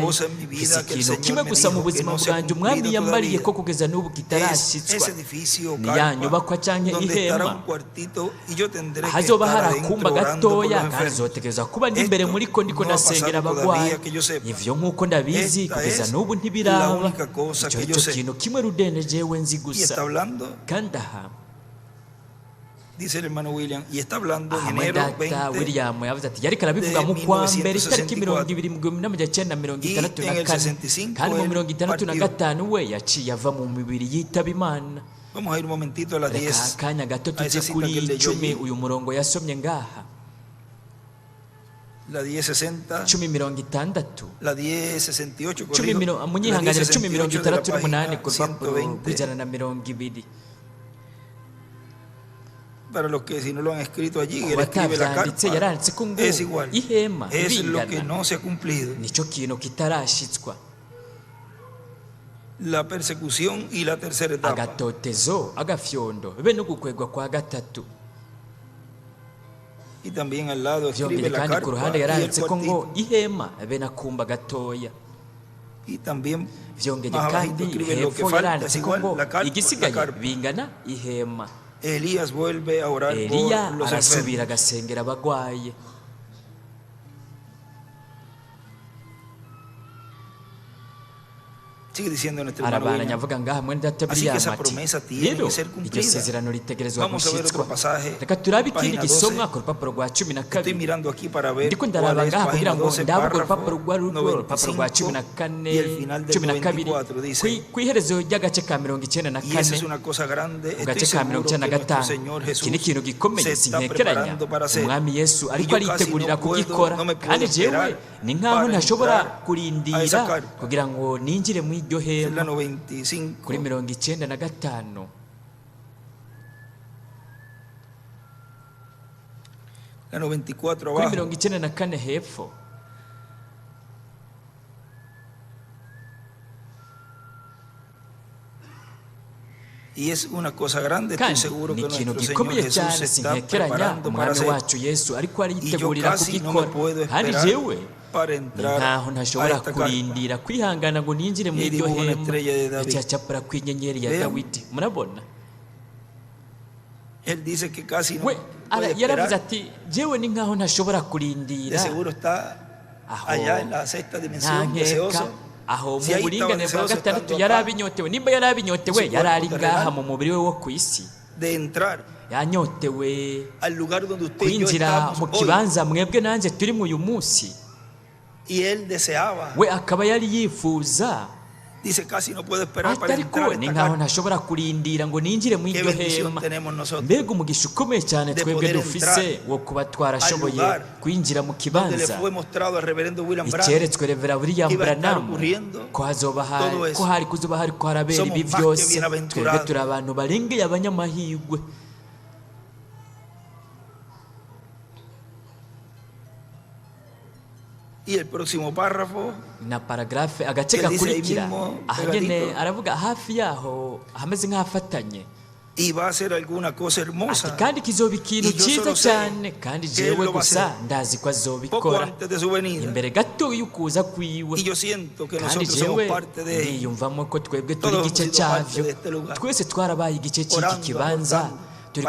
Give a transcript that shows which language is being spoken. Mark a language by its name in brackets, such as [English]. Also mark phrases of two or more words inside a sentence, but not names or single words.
[Rundi] Mfise ikintu kimwe gusa mu buzima bwanjye umwami yambariye ko kugeza n'ubu kitarashitswa, ni ya nyubakwa canke ihema. Hazoba hari akumba gatoya, kandi zotegereza kuba ndi imbere muri ko ndiko ndasengera abagwayi. Ivyo nk'uko ndabizi kugeza n'ubu ntibiraba. Icyo nicyo kintu kimwe Rudende jewe nzi gusa. Kandi aha [Spanish] dice el hermano William, y está hablando en enero 20. [Rundi] William yavuze ati yariko arabivuga mu kwa mbere itariki 20,1964, kandi mu 1965 we yaciye ava mu mibiri yitaba Imana. [Spanish] Vamos a ir un momentito a la 10. [Rundi] Akanya gato tujye kuri 10 uyu murongo yasomye ngaha. [Spanish] La 10:60, [Rundi] 10:60, [Spanish] la 10:68, [Rundi] munyihanganira 10:68 ku rupapuro rw'ijana na 20. [Spanish] Para los que si no lo han escrito allí, él escribe la carta, es igual, es lo que no se ha cumplido. La persecución y la tercera etapa. [Rundi] Agatotezo, agafyondo, bene ugukwegwa kwa gatatu. [Spanish] Y también al lado escribe la [Rundi] kandi ku [Spanish] carpa [Rundi] ruhande [Spanish] y el [Rundi] yaranditse ko ngo [Spanish] cuartito. [Rundi] ihema bene akumba gatoya. [Spanish] Y también [Rundi] Vyongeye [Spanish] más abajito [Rundi] kandi [Spanish] escribe lo que [Rundi] hepfo [Spanish] falta, es [Rundi] yaranditse ko [Spanish] igual, [Rundi] ngo [Spanish] la [Rundi] igisigaye [Spanish] carpa. [Rundi] bingana ihema. [Spanish] Elías vuelve a orar [Rundi] Eliya [Spanish] por los [Rundi] arasubira [Spanish] enfermos. [Rundi] agasengera abagwaye. [Spanish] Sigue diciendo nuestro hermano [Rundi] Arabaranya [Spanish] William. [Rundi] avuga ngaha mwene data [Spanish] Así que esa [Rundi] William [Spanish] promesa [Rundi] ati [Spanish] tiene [Rundi] rero [Spanish] que ser [Rundi] iryo [Spanish] cumplida. [Rundi] sezerano ritegerezwa [Spanish] Vamos a ver [Rundi] gushitswa. [Spanish] otro pasaje, [Rundi] Reka turabe ikindi [Spanish] página [Rundi] gisomwa [Spanish] 12. [Rundi] ku rupapuro rwa [Spanish] Estoy [Rundi] 12. [Spanish] mirando aquí para ver [Rundi] Ndiko [Spanish] cuál [Rundi] ndaraba [Spanish] es [Rundi] ngaha kugira [Spanish] página [Rundi] ngo [Spanish] 12, [Rundi] ndabe [Spanish] párrafo [Rundi] urupapuro rupapuro rwa [Spanish] 95 y el final del [Rundi] 14 [Spanish] 94 dice. [Rundi] ku iherezo ry'agace ka [Spanish] Y esa es [Rundi] 94 [Spanish] una cosa grande. [Rundi] ku [Spanish] Estoy [Rundi] gace ka [Spanish] seguro que nuestro [Rundi] 95. [Spanish] Señor [Rundi] Iki [Spanish] Jesús [Rundi] ni ikintu gikomeye [Spanish] se está [Rundi] sintekeranya [Spanish] preparando para hacer. [Rundi] umwami Yesu [Spanish] Y [Rundi] ariko [Spanish] yo casi [Rundi] aritegurira [Spanish] no puedo, [Rundi] kugikora, [Spanish] no me puedo [Rundi] kandi jewe [Spanish] esperar [Rundi] ni nkaho [Spanish] para [Rundi] ntashobora [Spanish] entrar a esa [Rundi] kurindira [Spanish] carpa. [Rundi] kugira ngo ninjire mu iryo [Spanish] Es la [Rundi] hema. [Spanish] 95. [Rundi] Kuri 95 [Spanish] La 94 [Rundi] kuri [Spanish] abajo. [Rundi] 94 hepfo. [Spanish] Y es una cosa grande. Estoy [Rundi] kandi [Spanish] seguro [Rundi] ni [Spanish] que [Rundi] ikintu [Spanish] nuestro Señor [Rundi] gikomeye [Spanish] Jesús [Rundi] cyane [Spanish] se está [Rundi] sintekeranya [Spanish] preparando para [Rundi] umwami [Spanish] hacer. [Rundi] wacu Yesu ariko [Spanish] Y yo [Rundi] aritegurira [Spanish] casi no me [Rundi] kugikora, [Spanish] puedo [Rundi] kandi [Spanish] esperar [Rundi] jewe [Spanish] para [Rundi] ni [Spanish] entrar [Rundi] nkaho [Spanish] a [Rundi] ntashobora [Spanish] esta carpa. [Rundi] kurindira kwihangana ngo ninjire mu [Spanish] Y [Rundi] iryo [Spanish] dibuja una [Rundi] hema [Spanish] estrella de David. [Rundi] icyacapura kw'inyenyeri ya [Spanish] Vean. [Rundi] Dawidi. Murabona [Spanish] Él dice que casi no [Rundi] we [Spanish] puede [Rundi] yaravuze [Spanish] esperar. [Rundi] ati jewe ni nkaho ntashobora [Spanish] De [Rundi] kurindira. [Spanish] seguro está [Rundi] Aho [Spanish] allá en la sexta [Rundi] nta [Spanish] dimensión, [Rundi] nkeka [Spanish] deseoso. [Rundi] aho [Spanish] Si [Rundi] mu [Spanish] ahí [Rundi] buringane [Spanish] estaba [Rundi] bwa [Spanish] deseoso [Rundi] gatandatu [Spanish] estando [Rundi] yari [Spanish] acá, [Rundi] abinyotewe, nimba yari abinyotewe [Spanish] su [Rundi] yari ari [Spanish] cuerpo [Rundi] ngaha [Spanish] terrenal, [Rundi] mu mubiri we wo ku isi, [Spanish] de entrar [Rundi] yanyotewe [Spanish] al lugar donde usted y yo [Rundi] kwinjira [Spanish] estamos [Rundi] mu [Spanish] hoy. [Rundi] kibanza mwebwe nanjye turimo uyu munsi. [Spanish] Y él deseaba, [Rundi] We akaba yari yifuza [Spanish] dice, casi no puedo esperar [Rundi] ati [Spanish] para [Rundi] ariko [Spanish] entrar a [Rundi] ni [Spanish] esta [Rundi] nkaho [Spanish] carpa. [Rundi] ntashobora kurindira ngo ninjire mu [Spanish] Qué [Rundi] iryo [Spanish] bendición [Rundi] hema. [Spanish] tenemos nosotros, [Rundi] Mbega umugisha ukomeye cyane [Spanish] de [Rundi] twebwe [Spanish] poder [Rundi] dufise [Spanish] entrar [Rundi] wo kuba twarashoboye [Spanish] al lugar [Rundi] kwinjira mu [Spanish] donde le [Rundi] kibanza [Spanish] fue mostrado al reverendo William Branham. [Rundi] icyeretswe Revera William [Spanish] Iba a estar [Rundi] Branham [Spanish] ocurriendo [Rundi] ko hazoba [Spanish] todo eso. [Rundi] ko hari kuzoba hari ko harabera [Spanish] Somos [Rundi] ibi [Spanish] más que [Rundi] byose. Twebwe [Spanish] bienaventurados. [Rundi] turi abantu barengeye abanyamahirwe. [Spanish] Y el próximo párrafo [Rundi] Na paragrafe agace [Spanish] Que dice ahí [Rundi] gakurikira [Spanish] mismo, [Rundi] aha nyene [Spanish] pegadito. [Rundi] aravuga hafi yaho hameze nk'ahafatanye [Spanish] y va a ser alguna cosa [Rundi] ati [Spanish] hermosa [Rundi] kandi kizoba ikintu [Spanish] Y yo [Rundi] cyiza [Spanish] solo sé [Rundi] cyane kandi [Spanish] que él [Rundi] jewe [Spanish] lo va a [Rundi] gusa [Spanish] hacer. [Rundi] ndazi ko [Spanish] poco [Rundi] azobikora [Spanish] antes de su venida. [Rundi] imbere gato y'ukuza kwiwe. [Spanish] Y yo siento que [Rundi] kandi [Spanish] nosotros somos [Rundi] jewe [Spanish] parte de ello. [Rundi] niyumvamo ko twebwe turi [Spanish] Todos [Rundi] igice [Spanish] hemos sido parte [Rundi] cyavyo, [Spanish] de este lugar. [Rundi] twese twarabaye igice cy'iki [Spanish] Orando, [Rundi] kibanza [Spanish] abordando, [Rundi] turiko